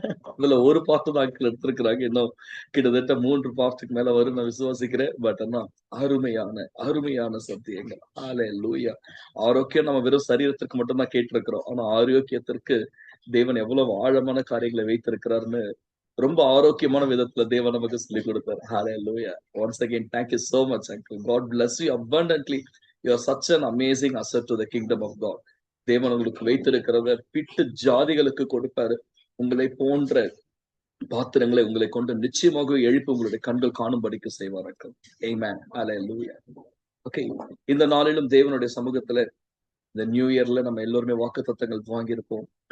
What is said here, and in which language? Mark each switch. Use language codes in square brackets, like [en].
[ta] இதுல ஒரு பாட்டு தான் அங்கிள் எடுத்திருக்கிறாங்க. இன்னும் கிட்டத்தட்ட 3 பாட்டுக்கு மேல வரும் நான் விசுவாசிக்கிறேன். பட் ஆனா அருமையான சத்தியங்கள். ஹல்லேலூயா. ஆரோக்கியம் நம்ம வெறும் சரீரத்திற்கு மட்டும் தான் கேட்டிருக்கிறோம். ஆனா ஆரோக்கியத்திற்கு தேவன் எவ்வளவு ஆழமான காரியங்களை வைத்திருக்கிறாருன்னு ரொம்ப ஆரோக்கியமான விதத்துல தேவன் நமக்கு சொல்லி கொடுத்தார். ஹல்லேலூயா. [en] Once again, thank you so much uncle. God bless you abundantly. You are such an amazing asset to the kingdom of God. [ta] தேவன் உங்களுக்கு வைத்திருக்கிறத பிட்டு ஜாதிகளுக்கு கொடுப்பாரு. உங்களை போன்ற பாத்திரங்களை உங்களை கொண்டு நிச்சயமாக எழுப்பி உங்களுடைய கண்கள் காணும்படிக்கு செய்வார்கள். Amen. Hallelujah. Okay. இந்த நாளிலும் தேவனுடைய சமூகத்துல இந்த நியூ இயர்ல நம்ம எல்லோருமே வாக்குத்தத்தங்கள் வாங்கியிருப்போம்.